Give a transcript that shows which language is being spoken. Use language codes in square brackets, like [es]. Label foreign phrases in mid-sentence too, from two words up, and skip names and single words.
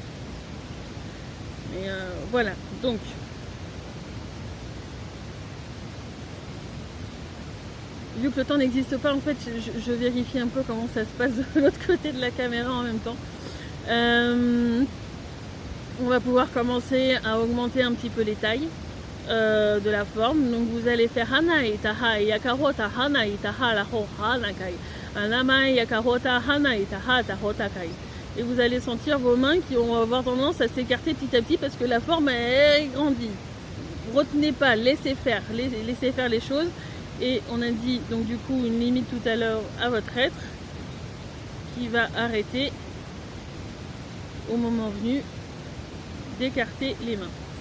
[fr] Mais voilà, donc vu que le temps n'existe pas, en fait, je vérifie un peu comment ça se passe de l'autre côté de la caméra en même temps. On va pouvoir commencer à augmenter un petit peu les tailles de la forme. Donc vous allez faire hana itaha yakarota hana itaha la ho hanakai anama yakarota hana itaha tahotakai. Et vous allez sentir vos mains qui vont avoir tendance à s'écarter petit à petit parce que la forme est grandie. Retenez pas, laissez faire les choses. Et on a dit donc du coup une limite tout à l'heure à votre être qui va arrêter au moment venu d'écarter les mains.